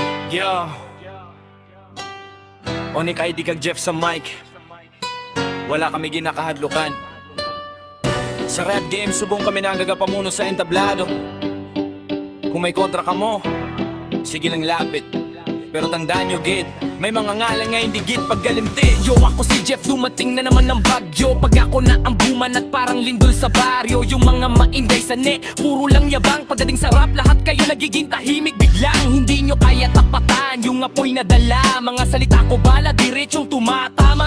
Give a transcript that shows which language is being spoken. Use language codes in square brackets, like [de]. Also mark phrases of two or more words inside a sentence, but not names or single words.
[hil] Yo Onik ID kag Jeff sa mic. Wala kami ginakahadlukan. Sa [en] rap game, [hil] subong kami nanggagapamuno sa entablado. Kung may kontra ka mo, sige lang lapit. [tl] Pero tandaan nyo, [hil] gid, may mga ngalan nga hindi gid paggalimti. Yo, [tl] ako si Jeff, dumating na naman ng bagyo. Pag ako na ang buman at parang lindol sa baryo. Yung mga maingay sa puro lang yabang. Pagdating sa rap, lahat kayo nagiging tahimik biglang. Hindi nyo kaya tapatan yung apoy na dala. Mga salita ko bala, diretsong tumatama.